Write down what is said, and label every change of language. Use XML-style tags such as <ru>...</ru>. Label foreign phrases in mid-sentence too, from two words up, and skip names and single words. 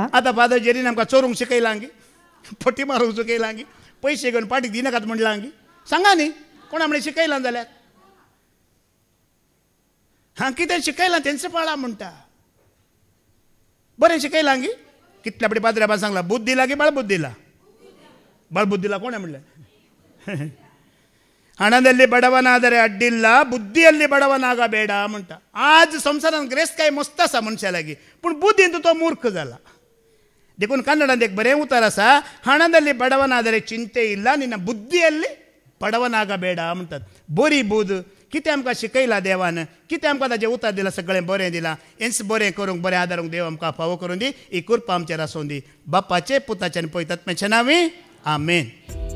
<kok>आतां फादर जेरीन आमकां चोरूंक शिकयलां गी फटी मारूंक शिकयलां गी पयशे घेवन पाटीक दिनाकात म्हणलां गी सांगा न्ही कोणा म्हणलें शिकयलां जाल्यार कितें शिकयलां तेंच पाळा म्हणटा बरें शिकयलां गी कितल्या फावटी पाद्र्या बाबा सांगलां बुद्ध दिला गी बळबुद्ध दिला बळबुद्ध दिला कोणें म्हणलें</kok> <kn>ಹಣದಲ್ಲಿ ಬಡವನಾದರೆ ಅಡ್ಡಿಲ್ಲ ಬುದ್ಧಿಯಲ್ಲಿ</kn> <kok>ಬಡವನಾಗಬೇಡ म्हणटा आज संवसारांत ग्रेस काय मस्त आसा मनशालागी पूण बुद्धींत तो मूर्ख जाला देखून कन्नडांत एक बरें उतर आसा</kok> <kn>ಹಣದಲ್ಲಿ ಬಡವನಾದರೆ ಚಿಂತೆ ಇಲ್ಲ ನಿನ್ನ ಬುದ್ಧಿಯಲ್ಲಿ ಬಡವನಾಗಬೇಡ</kn> <kok>म्हणटात बरी बुध कितें आमकां शिकयलां देवान कितें आमकां ताजें उतर दिलां सगळें बरें दिलां हेंच बरें करूंक बरें आदारूंक देव आमकां फावो करून दी ही कृपा आमचेर आसूं दी बापाचे पुताचे आनी पवित्रात्म्याचे नांवी आमेन.</kok>